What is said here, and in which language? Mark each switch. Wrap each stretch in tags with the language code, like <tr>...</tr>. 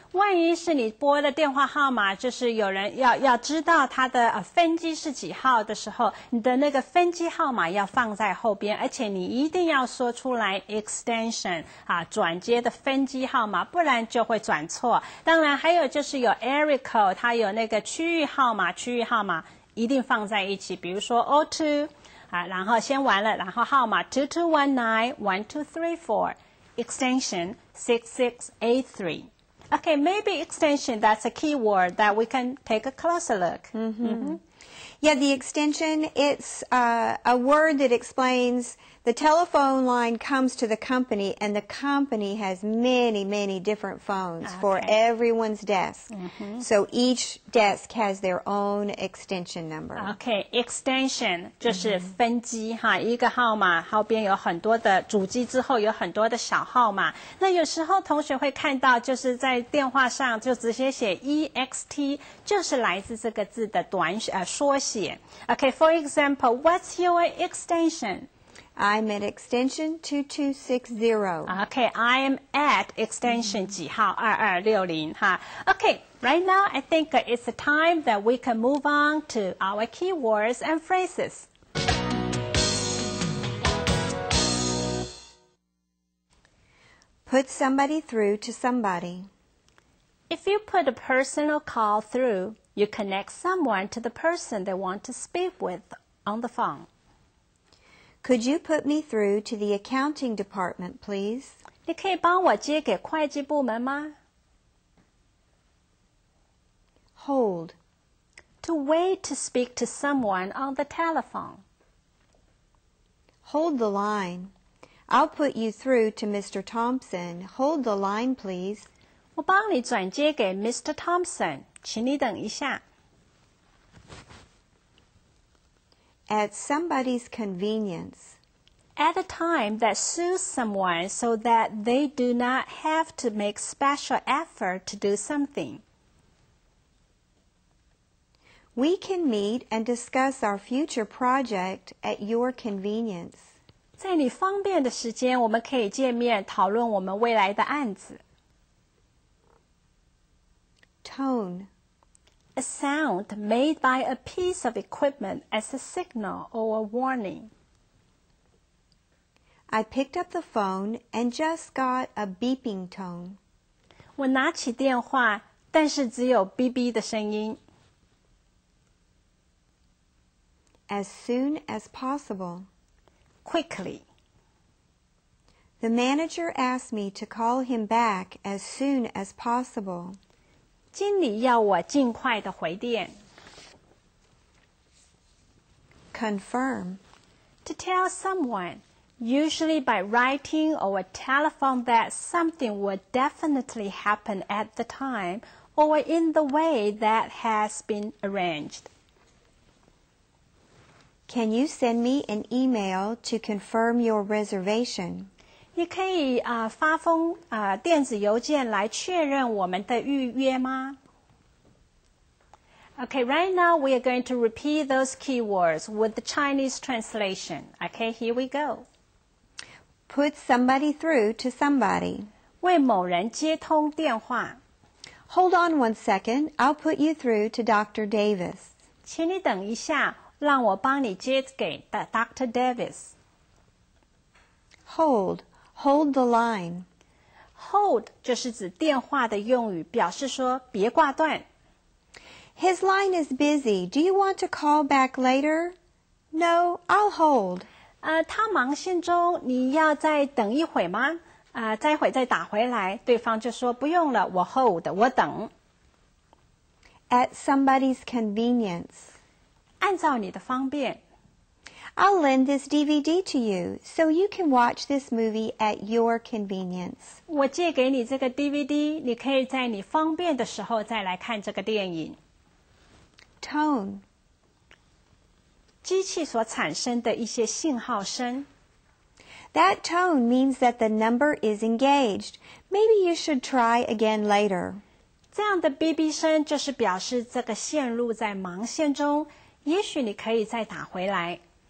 <zh>万一是你拨的电话号码，就是有人要知道他的分机是几号的时候，你的那个分机号码要放在后边，而且你一定要说出来 extension 转接的分机号码，不然就会转错。当然还有就是有 area code， 它有那个区域号码一定放在一起，比如说 02。然后先完了，然后号码 2219-1234 extension 6683.</zh> <en>Okay, maybe extension, that's a key word that we can take a closer look. Yeah, the extension, it's a word that explains the telephone line comes to the company, and the company has many, many different phones for everyone's desk. So each desk has their own extension number.</en> <zh>Okay, extension 就是分机一个号码后边有很多的主机，之后有很多的小号码。那有时候同学会看到，就是在电话上就直接写 EXT， 就是来自这个字的缩写。</zh> <en>Okay, for example, what's your extension? I'm at extension 2260. Okay, I am at extension 几号2260Okay, right now I think it's the time that we can move on to our keywords and phrases. Put somebody through to somebody. If you put a personal call through, you connect someone to the person they want to speak with on the phone. Could you put me through to the accounting department, please?</en> <zh>你可以帮我接给会计部门吗？</zh> <en>Hold. To wait to speak to someone on the telephone. Hold the line. I'll put you through to Mr. Thompson. Hold the line, please.</en> <zh>我帮你转接给 Mr. Thompson， 请你等一下。</zh> <en>At somebody's convenience. At a time that suits someone so that they do not have to make special effort to do something. We can meet and discuss our future project at your convenience.</en> <zh>在你方便的时间，我们可以见面讨论我们未来的案子。</zh> <en>Tone. A sound made by a piece of equipment as a signal or a warning. I picked up the phone and just got a beeping tone.</en> <zh>我拿起电话，但是只有哔哔的声音。</zh> <en>As soon as possible. Quickly. The manager asked me to call him back as soon as possible.</en> <zh>经理要我尽快的回电。</zh> <en>Confirm. To tell someone, usually by writing or a telephone, that something will definitely happen at the time or in the way that has been arranged. Can you send me an email to confirm your reservation?</en> <zh>你可以发封电子邮件来确认我们的预约吗？</zh> <en>Okay, right now we are going to repeat those keywords with the Chinese translation. Okay, here we go. Put somebody through to somebody.</en> <zh>为某人接通电话。</zh> <en>Hold on one second. I'll put you through to Dr. Davis.</en> <zh>请你等一下，让我帮你接给 Dr.</zh> <en>Davis. Hold. Hold the line.</en> <zh>Hold 就是指电话的用语，表示说别挂断。</zh> <en>His line is busy. Do you want to call back later? No, I'll hold.</en> <zh>他忙线中，你要再等一会吗？再一会再打回来。对方就说不用了，我 hold， 我等。</zh> <en>at somebody's convenience.</en> <zh>按照你的方便。</zh> <en>I'll lend this DVD to you so you can watch this movie at your convenience.</en> <zh>我借给你这个 DVD， 你可以在你方便的时候再来看这个电影。</zh> <en>Tone.</en> <zh>机器所产生的一些信号声。</zh> <en>That tone means that the number is engaged. Maybe you should try again later.</en> <zh>这样的哔哔声就是表示这个线路在忙线中，也许你可以再打回来。</zh>